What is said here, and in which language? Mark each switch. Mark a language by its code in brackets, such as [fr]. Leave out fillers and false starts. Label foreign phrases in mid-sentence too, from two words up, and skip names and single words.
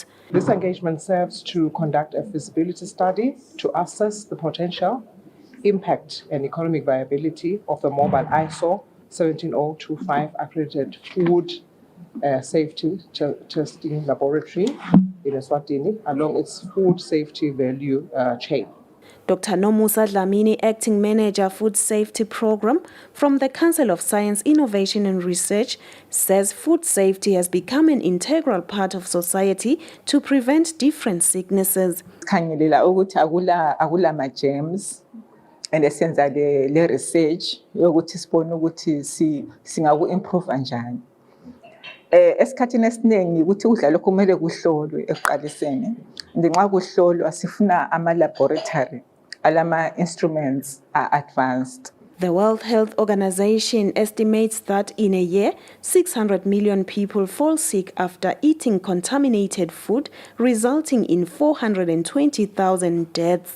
[en] This engagement serves to conduct a feasibility study to assess the potential, impact and economic viability of the mobile ISO 17025 accredited food safety testing laboratory in Eswatini along its food safety value chain. Dr. Nomusa Dlamini, Acting Manager, Food Safety Program from the Council of Science, Innovation and Research, says food safety has become an integral part of society to prevent different sicknesses. [ss] Khangelela ukuthi akula ma germs and esenza le research yokuthi sibone ukuthi singaku improve kanjani. Esikhathini esiningi ukuthi udla lokho kumele kuhlolwe ekuqaliseni. Ngenxa kuhlolwa sifuna ama laboratory alama [en] instruments are advanced. The World Health Organization estimates that in a year, 600 million people fall sick after eating contaminated food, resulting in 420,000 deaths.